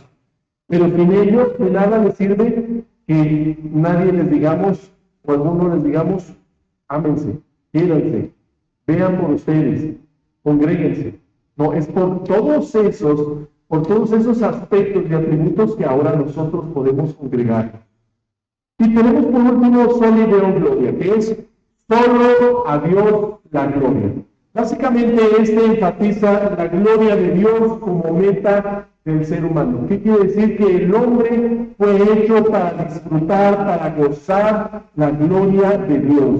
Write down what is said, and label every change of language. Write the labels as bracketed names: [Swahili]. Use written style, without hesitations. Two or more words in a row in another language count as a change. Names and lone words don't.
[Spanish] Pero sin ello de nada les sirve que nadie les digamos, o algunos les digamos, ámense, quiéranse, vean por ustedes, congréguense. No, es por todos esos aspectos y atributos que ahora nosotros podemos congregar. Y tenemos por último [Latin] sola Deo gloria, [Spanish] que es solo a Dios la gloria. Básicamente este enfatiza la gloria de Dios como meta del ser humano. ¿Qué quiere decir? Que el hombre fue hecho para disfrutar, para gozar la gloria de Dios.